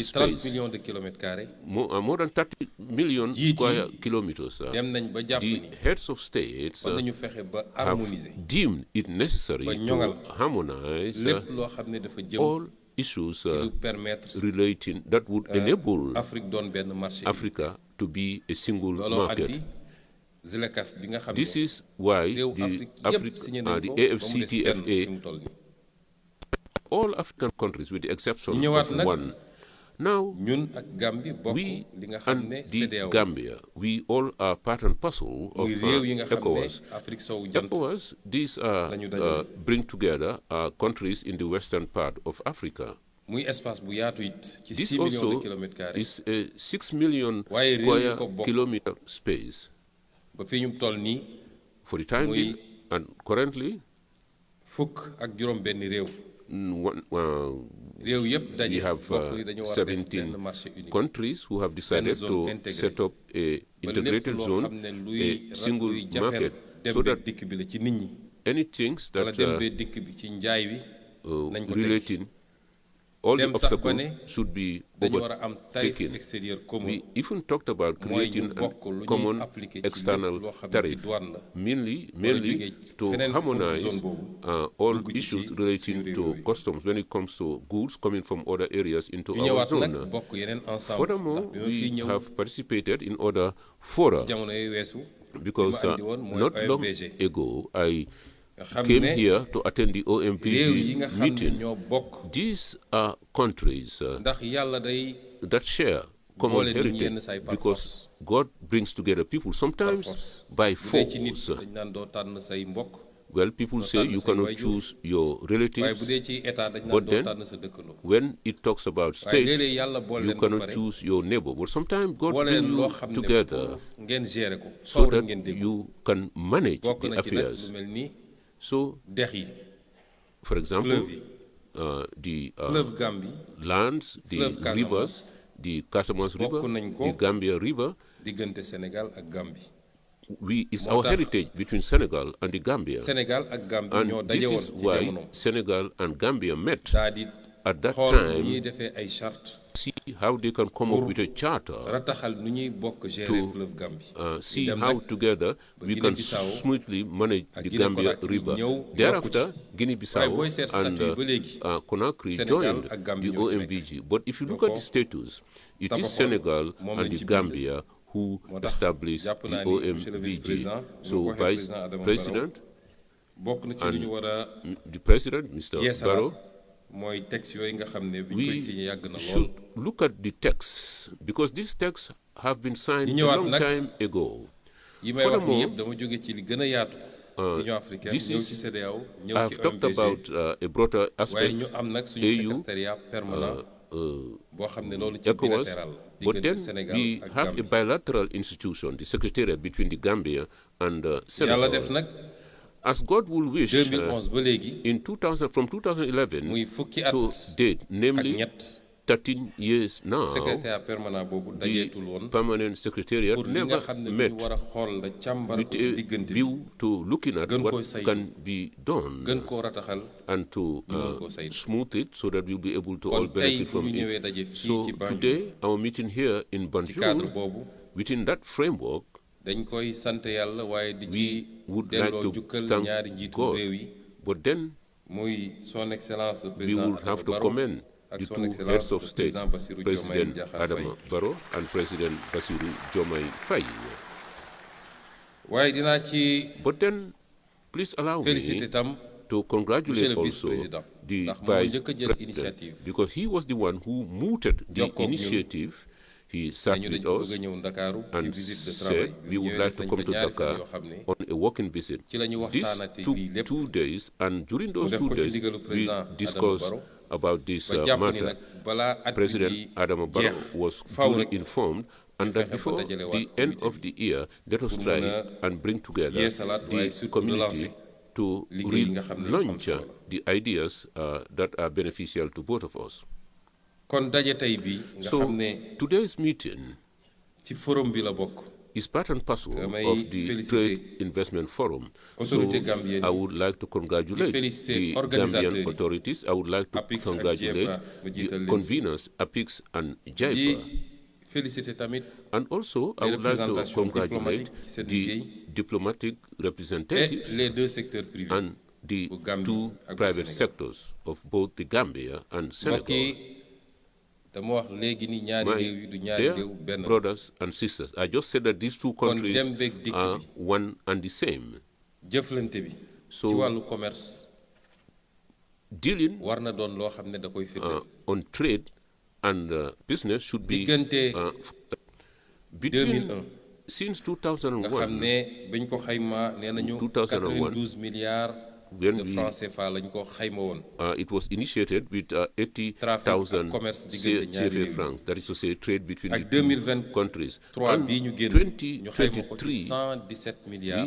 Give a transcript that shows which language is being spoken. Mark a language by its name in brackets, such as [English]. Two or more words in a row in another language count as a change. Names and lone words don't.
[Wolof] ci 30 [English] space, [French] millions de kilomètres carrés [English] more than 30 million [Wolof] Jiit yi [English] square kilometers. [Wolof] dem nañ ba jàpp [English] The [Wolof] ni [English] heads of states [Wolof] war nañu fexe ba [English] have [Wolof] harmoniser [English] deemed it necessary [Wolof] ba [English] to [Wolof] ñoŋal [English] harmonize [Wolof] lépp loo xam ne dafa jëm [English] all issues [Wolof] ci lu permettre [English] relating that would enable [Wolof] Afrique doon benn marché [English] Africa to be a single [Wolof] looloo [English] market. [Wolof] andi ZLECAf bi nga xam [English] This [Wolof] ne [English] is why [Wolof] réew [English] the [Wolof] Afrique yépp signé nañ [English] the [Wolof] ko ba mu des benn [English] AFCTFA, [Wolof] fi mu toll nii [English] all African countries with the exception [Wolof] ñu ñëwaat [English] of [Wolof] nag [English] one. Now, [Wolof] ñun ak Gambie bokk [English] we [Wolof] li nga xam [English] and [Wolof] ne [English] the [Wolof] CEDEAO [English] Gambia, we all are part and parcel of [Wolof] muy réew yi nga xam ne [English] ECOWAS. [Wolof] Afrique sowu jant [English] ECOWAS, these [Wolof] lañu dajale. [English] bring together countries in the western part of Africa. [Wolof] muy espace bu yaatu it ci [English] This [French] 6 millions de [English] also [French] kilomètres carrés [English] is a 6 million [Wolof] Waaye réew yi [English] square [Wolof] ko bokk. [English] kilometer space. [Wolof] ba fi ñu toll nii [English] For the time [Wolof] Muy- [English] being, and currently, [Wolof] fukk ak juróom benn réew réew yëpp [English] we [Wolof] daje [English] have [Wolof] bokk ni dañu war a def [English] 17 [French] benn marché unique [English] countries who have decided [French] zone [English] to [French] intégrée. [English] set up a [Wolof] ba lépp [English] integrated [Wolof] loo [English] zone, [Wolof] xam ne luy [English] a single [Wolof] luy jafeel [English] market, [Wolof] dem [English] so [Wolof] beeg [English] that [Wolof] dikk bi la ci nit ñi [English] any things [Wolof] wala [English] that [Wolof] dem beeg dikk bi ci njaay wi nañ ko teg [English] relating, all the [Wolof] Dem sax ba [English] obstacles [Wolof] ne [English] should be [Wolof] dañu war a am tarif [English] overtaken. [French] extérieur commun [English] We even talked about [Wolof] mooy ñu [English] creating [Wolof] bokk [English] a [Wolof] lu ñuy [English] common [Wolof] appliqué ci lépp [English] external [Wolof] loo xam ne ci [English] tariff, [Wolof] douane la [English] mainly [Wolof] jógee [English] to [Wolof] feneen fu dul [English] harmonize [Wolof] zone boobu, [English] all [Wolof] dugg ci [English] issues [Wolof] ci [English] relating [Wolof] suñu réew [English] to [Wolof] yooyu. [English] customs when it comes to goods coming from other areas into [Wolof] ñu [English] our [Wolof] ñëwaat nag [English] zone. [Wolof] bokk yeneen ensemble [English] Furthermore, [Wolof] ndax bi ma fiy [English] we [Wolof] ñëw [English] have participated in other fora [Wolof] jamono yooyu weesu [English] because [Wolof] andi woon mooy [English] not long [Wolof] OMVG. [English] ago I [Wolof] nga xam [English] came [Wolof] ne [English] here to attend the [Wolof] réew yi [English] OMVG [Wolof] nga xam ne [English] meeting. [Wolof] ñoo bokk [English] These are countries [Wolof] ndax yàlla day [English] that share common [Wolof] boole nit ñi yenn [English] heritage [Wolof] saay par [English] because [Wolof] force. [English] God brings together people [Wolof] par [English] sometimes [Wolof] force [English] by [Wolof] bu dee ci nit [English] force. [Wolof] dañ naan doo tànn say mbokk [English] Well, people say [Wolof] tànn [English] you [Wolof] say [English] cannot [Wolof] waajur. [English] choose your [Wolof] waaye bu [English] relatives. [Wolof] dee ci état dañ [English] But [Wolof] naan doo [English] then, [Wolof] tànn sa dëkkandoo [English] When it talks about [Wolof] waaye [English] states, [Wolof] léeg-léeg yàlla boole [English] you [Wolof] leen ba [English] cannot [Wolof] pare [English] choose your neighbor. But sometimes God [Wolof] boole [English] brings [Wolof] leen loo [English] you [Wolof] xam ne [English] together [Wolof] pour ngeen gérer ko [English] so [Wolof] faw rek [English] that [Wolof] ngeen dégg [English] you can manage [Wolof] bokk [English] the [Wolof] na ci nag lu [English] affairs. [Wolof] mel ni [English] So, [Wolof] dex yi [English] for example, [Wolof] fleuve yi [English] the [French] fleuve Gambie [English] lands, the [French] fleuve Casamance, [English] rivers, the Casamance River, [Wolof] bokk nañ ko [English] the Gambia River, [Wolof] diggante Sénégal ak Gambie [English] it's [Wolof] moo [English] our [Wolof] tax [English] heritage between Senegal and the Gambia. [Wolof] Sénégal ak Gambie ñoo [English] And [Wolof] daje [English] this [Wolof] woon [English] is [Wolof] ci [English] why [Wolof] jamono [English] Senegal and Gambia met [Wolof] daa di [English] at that [Wolof] xool nu ñuy [English] time, [Wolof] defee ay charte [English] see how they can come up with a charter, [Wolof] rataxal nu ñuy bokk gérer [English] to, [French] fleuve Gambie [English] see [Wolof] dem [English] how [Wolof] nag [English] together [Wolof] ba [English] we can [Wolof] Guinée-Bissau [English] smoothly manage [Wolof] ak [English] the [Wolof] Guinée-Conakry [English] Gambia River. [Wolof] ñëw bokk [English] Thereafter, [Wolof] ci. waaye [English] Guinea-Bissau [Wolof] booy seet [English] and [Wolof] statut ba léegi [English] Conakry [Wolof] Sénégal [English] joined [Wolof] ak Gambie [English] the [Wolof] ñoo ci nekk. [English] OMVG. But if you look [Wolof] Doo [English] at [Wolof] ko [English] the status, it is [Wolof] tabaxoon, [English] Senegal [Wolof] moom [English] and [Wolof] lañ [English] the [Wolof] ci bind. [English] Gambia who [Wolof] moo tax [English] established [Wolof] jàpp [English] the [Wolof] naa ni [French] monsieur le [English] OMVG. [Wolof] vice-président [English] So, [Wolof] bu ma ko waxee [English] Vice [Wolof] président Adama [English] President, [Wolof] bokk na ci li ñu war a [English] the President, Mr. [Wolof] yeesalaat [English] Barrow, [Wolof] mooy texte yooyu nga xam ne bi ñu koy [English] we [Wolof] signé yàgg na lool [English] should look at the texts because these texts have been signed [Wolof] Ñu [English] a [Wolof] ñëwaat [English] long [Wolof] nag [English] time ago. [Wolof] yi may wax ni [English] Furthermore, [Wolof] yëpp dama jóge ci li gën a yaatu Union africaine [English] this [Wolof] ñëw [English] is- [Wolof] ci CEDEAO ñëw [English] I've [Wolof] ci [English] talked [Wolof] OMVG [English] about a broader [Wolof] waaye [English] aspect, [Wolof] ñu am nag suñu [English] AU, [French] secrétariat permanent [Wolof] boo xam ne loolu ci [English] ECOWAS, [Wolof] bilatéral la [English] but [Wolof] diggante [English] then [Wolof] Sénégal [English] we [Wolof] ak [English] have a [Wolof] Gambie [English] bilateral institution, the Secretariat between the Gambia and [Wolof] yàlla def [English] Senegal. [Wolof] nag [English] As God will wish, [Wolof] 2011 ba léegi [English] in 2000, from 2011 [Wolof] muy fukki at [English] to date, [Wolof] ak [English] namely [Wolof] ñett [English] 13 years now, [French] secrétaire permanent [Wolof] boobu [English] the [Wolof] dajeetul woon [English] permanent secretariat [Wolof] pour li nga [English] never [Wolof] xam ne [English] met [Wolof] ñu war a xool la càmbar [English] with [Wolof] ko ci [English] a [Wolof] diggante bi [English] view to looking at [Wolof] Gën [English] what [Wolof] koo saytu. [English] can be done [Wolof] gën koo rataxal [English] and to [Wolof] mën koo saytu. [English] smooth it so that we'll be able to all [Wolof] kon tey [English] benefit [Wolof] bu [English] from [Wolof] ñu ñëwee [English] it. [Wolof] daje fii [English] So [Wolof] ci Banjul [English] today, our meeting here in [Wolof] ci cadre [English] Banjul, [Wolof] boobu [English] within that framework, [Wolof] dañ koy sant yàlla waaye di ci [English] we would like [Wolof] delloo [English] to [Wolof] jukkal [English] thank [Wolof] ñaari njiitu [English] God. [Wolof] réew yi [English] But then [French] muy son excellence [English] we [Wolof] président [English] would have [Wolof] Adama [English] to [Wolof] Barrow [English] commend [Wolof] ak [English] the [French] son [English] two [French] excellence [English] heads of [French] le [English] state, [French] président Bassirou Diomaye [English] President [French] Diakhar Faye [English] Adama Barrow and President Bassirou Diomaye Faye. [Wolof] waaye dinaa ci [English] But then, please allow [Wolof] féliciter [English] me [Wolof] tam [English] to congratulate [French] Monsieur le [English] also [French] vice-président, [English] the [Wolof] ndax moo [English] vice [Wolof] njëkk a jël [English] president [French] initiative. [English] because he was the one who mooted the [Wolof] Jokkoog ñun. [English] initiative. He sat [Wolof] dañu [English] with [Wolof] dañ ko [English] us [Wolof] bëgg a ñëw Ndakaaru ci [English] and [French] visite de travail [English] said [Wolof] bi [English] we [Wolof] ñu [English] would [Wolof] ñëwee [English] like [Wolof] def [English] to [Wolof] nañ [English] come [Wolof] fa [English] to [Wolof] ñaari fan [English] Dakar [Wolof] yoo xam ne [English] on a walking visit. [Wolof] ci la ñu [English] This [Wolof] waxtaanati [English] took [Wolof] lii lépp [English] 2 days, and during those [Wolof] def [English] 2 [Wolof] ko ci [English] days, [Wolof] ndigalu [English] we [Wolof] président Adama [English] discussed [Wolof] Barrow [English] about this [Wolof] ba jàpp ni [English] matter, [Wolof] nag balaa at bi [English] President [Wolof] di [English] Adama Barrow [Wolof] jeex [English] was [Wolof] faw [English] duly [Wolof] rek [English] informed, and that [Wolof] fexe ba [English] before [Wolof] dajale [English] the [Wolof] waat [English] end [Wolof] comité [English] of the year, let us [Wolof] pour [English] try [Wolof] mën a [English] and bring together [Wolof] yeesalaat waaye [English] the [Wolof] surtout [English] community [Wolof] relancer [English] to [Wolof] liggéey yi nga xam ne am [English] relaunch [Wolof] solo la. [English] the ideas that are beneficial to both of us. [Wolof] kon daje tey bi nga [English] So [Wolof] xam ne [English] today's meeting [Wolof] ci forum bi la bokk [English] is part and parcel [Wolof] damay [English] of the [Wolof] féliciter [English] Trade Investment Forum. So [French] autorité gambienne [English] I would like to congratulate [Wolof] féliciter [English] the [Wolof] organisateurs [English] Gambian [Wolof] yi, [English] authorities. I would like to [Wolof] APIX ak [English] congratulate [Wolof] JEPA, ma jiital [English] the [Wolof] leen ci. [English] conveners, APIX and [Wolof] di [English] JIPA. [Wolof] féliciter tamit [English] And also, I [French] les [English] would like to [French] représentations [English] congratulate [Wolof] diplomatiques ci seen [English] the [Wolof] liggéey [English] diplomatic [Wolof] et [English] representatives [French] les deux secteurs privés [English] and the [Wolof] bu Gambie [English] two [Wolof] ak bu [English] private [Wolof] Sénégal. [English] sectors of both the Gambia and [Wolof] mbokk [English] Senegal. [Wolof] yi dama wax léegi ni ñaari [English] My [Wolof] réew yi du ñaari [English] dear [Wolof] réew benn la. [English] brothers and sisters, I just said that these two [Wolof] kon [English] countries [Wolof] dem beeg dikk [English] are [Wolof] bi [English] one and the same. [Wolof] jëflante bi [English] So- [Wolof] ci wàllu commerce [English] Dealing [Wolof] war na doon loo xam ne da koy firndeel [English] on trade and business should be [Wolof] diggante [English] between [Wolof] 2001 [English] since [Wolof] nga xam [English] 2001 [Wolof] ne bañ ko xayma nee nañu [English] 2001, [French] 92 milliards [English] when [French] de [English] we [French] francs CFA [Wolof] lañ ko xayma woon. [English] it was initiated with [Wolof] Trafic [English] 80,000 [Wolof] ak commerce diggante ñaari [English] CFA [Wolof] réew. [English] francs, that is to say trade between [Wolof] ak [English] the two [Wolof] 2023 [English] countries. [Wolof] bii ñu génn ñu xayma ko ci 117 milliards